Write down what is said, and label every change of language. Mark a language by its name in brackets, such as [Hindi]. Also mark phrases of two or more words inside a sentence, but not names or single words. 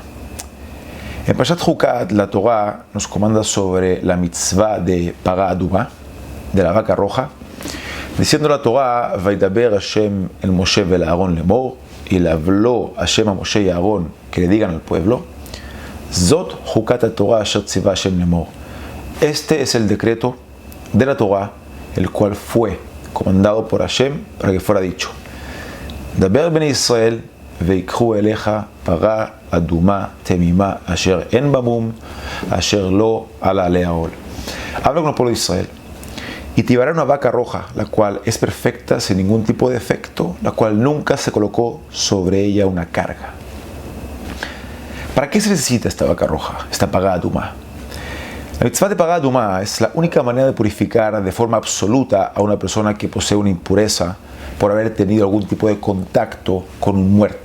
[Spanish] En Parashat Hukat, la Torah nos comanda sobre la mitzvah de [Hebrew] פרה אדומה, [Spanish] de la vaca roja, diciendo la Torah: [Hebrew] וידבר השם אל משה ואל אהרן לאמר, [Spanish] y le habló Hashem a Moshe y a Aarón que le digan al pueblo: [Hebrew] זאת חקת התורה אשר צוה השם לאמר. [Spanish] Este es el decreto de la Torah, el cual fue comandado por Hashem para que fuera dicho: [Hebrew] דבר בני ישראל ויקחו אליך פרה אדומה תמימה אשר אין בה מום אשר לא עלה עליה על. [Spanish] Habla con el pueblo de Israel y te llevará una vaca roja, la cual es perfecta, sin ningún tipo de defecto, la cual nunca se colocó sobre ella una carga. ¿Para qué se necesita esta vaca roja, esta [Hebrew] פרה אדומה? [Spanish] La mitzvah de [Hebrew] פרה אדומה [Spanish] es la única manera de purificar de forma absoluta a una persona que posee una impureza por haber tenido algún tipo de contacto con un muerto.